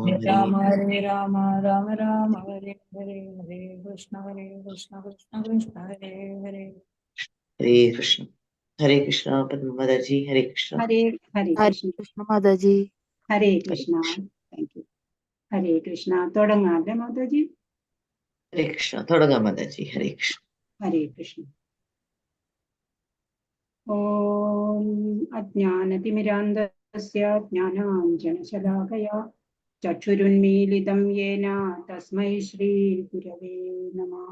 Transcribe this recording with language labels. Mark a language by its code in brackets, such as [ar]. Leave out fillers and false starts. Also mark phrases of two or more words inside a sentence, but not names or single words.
[sa] Rama, Hare Rama, Rama Rama, Hare Hare, Hare Krishna, Krishna Krishna, Hare Hare. Hare Krishna, Hare Krishna, Padma Mataji, Hare Krishna, Hare Hare Krishna. Krishna Mataji. Hare Hare Krishna. Krishna, [en] Thank you. Hare Krishna. [ml] തുടങ്ങാല്ലേ മാതാജി? Hare Krishna, Thodaga Mataji, Hare Krishna. ഹരേ കൃഷ്ണ. [sa] ഓം അജ്ഞാനതിമിരാന്ധസ്യ ജ്ഞാനാഞ്ജനശലാകയാ ചക്ഷുരുന്മീലിതം യേന തസ്മൈ ശ്രീ ഗുരവേ നമഃ.